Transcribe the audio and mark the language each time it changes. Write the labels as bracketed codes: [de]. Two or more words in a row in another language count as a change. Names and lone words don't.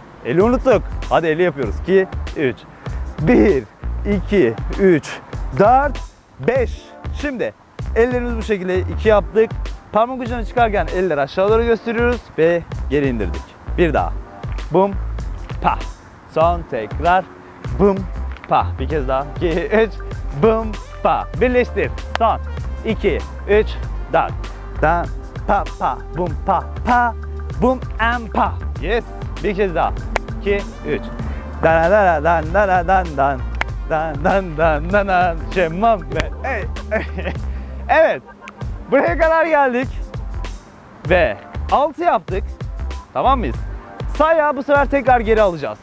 [tr] Eli unuttuk. Hadi eli yapıyoruz. 2, 3. 1, 2, 3, 4, 5. Şimdi ellerimizi bu şekilde 2 yaptık. Parmak ucuna çıkarken elleri aşağı doğru gösteriyoruz ve geri indirdik. Bir daha. Bum, pa. Son tekrar. Bum, pa. Bir kez daha. 2, 3. Bum, pa. Birleştir. Son. 2, 3, 4. Dan, pa, pa. Bum, pa, pa. Bum, [en] and pa. Yes. [tr] Bir kez daha. 2, 3. Dan, dan, dan, dan, dan, dan. Dan, dan, dan, dan, dan. Şemmam ve evet. Buraya kadar geldik. Ve 6 yaptık. Tamam mıyız? Sağ ayağı bu sefer tekrar geri alacağız.